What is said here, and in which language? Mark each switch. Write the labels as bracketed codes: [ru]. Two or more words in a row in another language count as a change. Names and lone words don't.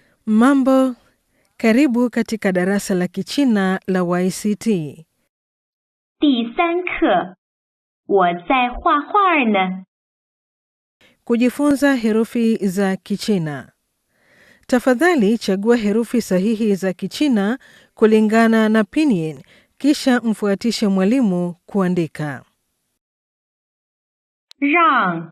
[sw] Mambo, karibu katika darasa la Kichina la YCT. [zh] 第3课，我在画画呢。 [sw] Kujifunza herufi za Kichina. Tafadhali chagua herufi sahihi za Kichina kulingana na pinyin, kisha mfuatishe mwalimu kuandika. [zh] 让